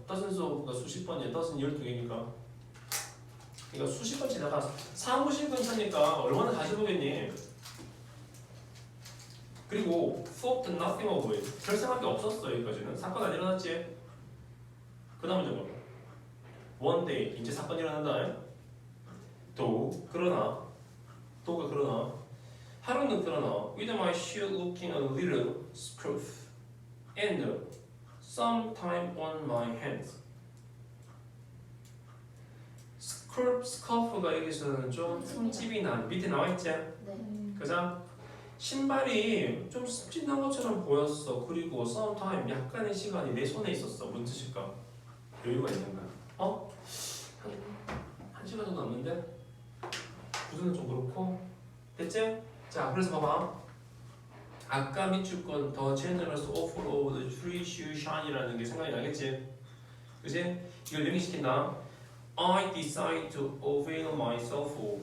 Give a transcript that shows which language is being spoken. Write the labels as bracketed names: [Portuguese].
[Korean] dozens of가 수십 번이야. dozen 12개니까. 그러니까 수십 번 지나가. 사무실 근처니까 얼마나 다시 보겠니? 그리고 [English] thought nothing of it. [Korean] 별 생각이 없었어. 여기까지는. 사건 안 일어났지? 그 다음 문제가 one day. 이제 사건이 일어난다. 그러나 하루는 그러나 [English] with my shoe looking a little scruff and some time on my hands. [Korean] 스커프가 여기서는 좀 흠집이 난 밑에 나와있지? 네. 그죠? 신발이 좀 습진한 것처럼 보였어. 그리고 [English] some time [Korean] 약간의 시간이 내 손에 있었어. 뭔 뜻일까? 여유가 있는 거야. 한 시간 정도 남는데? 구두는 좀 그렇고 됐지? 자, 그래서 봐봐. 아까 밑줄 건 더 [English] generous offer of the free shoe shine [Korean] 이라는 게 생각이 나겠지? 그치? 이걸 연결시킨다. [English] I decide to avail myself of.